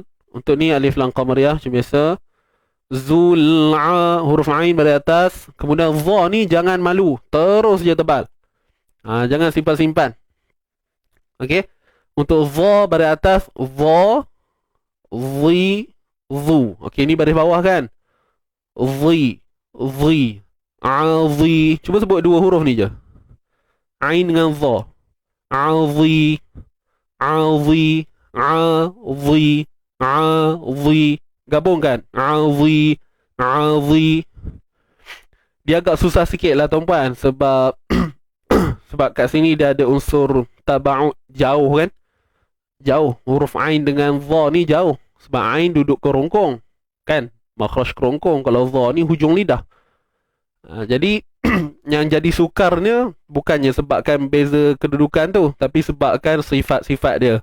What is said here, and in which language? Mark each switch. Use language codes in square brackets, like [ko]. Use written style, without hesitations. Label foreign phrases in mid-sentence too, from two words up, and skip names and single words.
[ms] Untuk ni [ar] alif lam qamariyah [ms] macam biasa. Zul'a, huruf ain pada atas. Kemudian dha ni jangan malu, terus je tebal. Jangan simpan-simpan. Okey. Untuk dha baris atas, dha, dhi, dhu. Okey, ni baris bawah kan? Dhi, dhi, adhi. Cuba sebut dua huruf ni je. Ain dengan dha. Adhi, adhi, adhi, adhi. Gabungkan. Adhi, adhi. Dia agak susah sikit lah tuan-puan, sebab sebab kat sini dia ada unsur taba'ud, jauh kan? Jauh. Huruf ain dengan dha ni jauh. Sebab ain duduk kerongkong kan? Makhraj kerongkong. Kalau dha ni hujung lidah. Jadi yang jadi sukarnya bukannya sebabkan beza kedudukan tu, tapi sebabkan sifat-sifat dia.